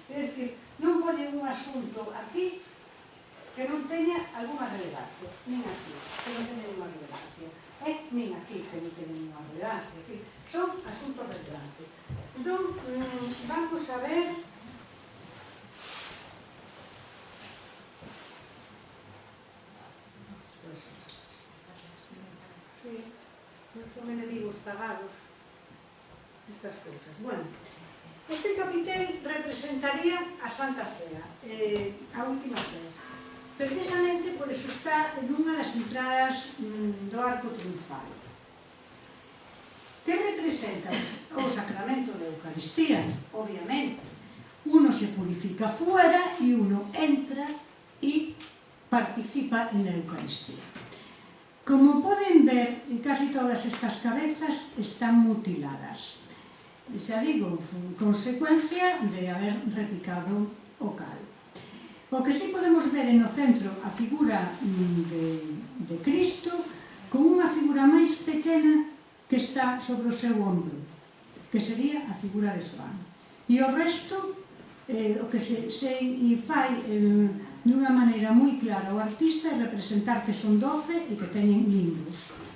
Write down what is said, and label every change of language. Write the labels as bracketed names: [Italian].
[Galician] É dicir, non poñen un asunto aquí que non teña alguna relevancia, nin aquí, que non teña unha relevancia, nin aquí, que non teña unha relevancia, en fin, son asuntos relevantes. Entón, vamos a ver son enemigos pagados, estas cousas. Bueno, este capitel representaría a Santa Cea, a última cea. Precisamente por eso está en unha das entradas do arco triunfal. Que representa o sacramento da Eucaristía? Obviamente. [Spanish] Uno se purifica fuera e uno entra e participa en la Eucaristía. [Galician] Como poden ver, casi todas estas cabezas están mutiladas. Xa digo, consecuencia de haber repicado o cal. O que sí podemos ver no centro a figura de Cristo con unha figura máis pequena que está sobre o seu ombro, que sería a figura de Xoán. E o resto, o que se fai dunha maneira moi clara o artista é representar que son 12 e que teñen nimbos.